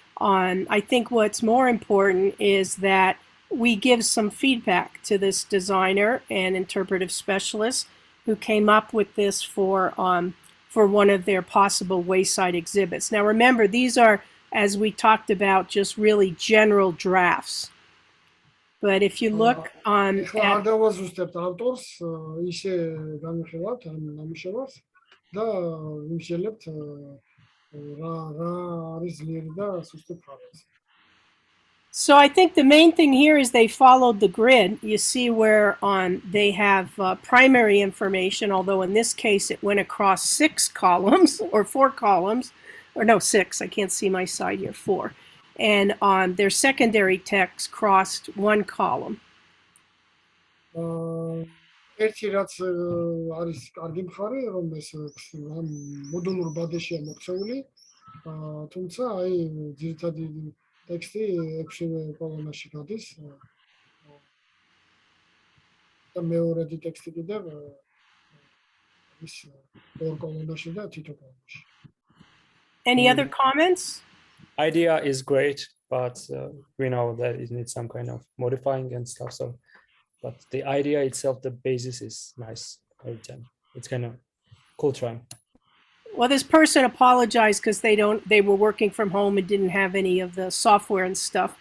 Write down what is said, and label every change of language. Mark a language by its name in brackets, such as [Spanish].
[English] I think what's more important is that we give some feedback to this designer and interpretive specialist who came up with this for one of their possible wayside exhibits. Now remember, these are, as we talked about, just really general drafts. But if you look on [Georgian] არ დავაზუსტებთ ავტორს, ისე განვიხილავთ ამ ნამუშევარს და ვიმშელებთ რა არის ძლიერი და სუსტი მხარეზე. [English] So I think the main thing here is they followed the grid. You see where they have primary information, although in this case it went across 6 columns or 4 columns. or no, 6. I can't see my side here. 4. And their secondary text crossed one column. [Georgian] ერთი რაც არის კარგი მხარე, რომ ეს მოდულურ ბადეშია მოქცეული, თუმცა აი ძირითადი ტექსტი 6-ვე კოლონაში გადის და მეორედი ტექსტი კიდევ ის 2 კოლონაში და თითო კოლონაში. [English] Any other comments? Idea is great, but we know that it needs some kind of modifying and stuff. So, but the idea itself, the basis is nice. It's kind of cool trying. Well, this person apologized because they were working from home and didn't have any of the software and stuff.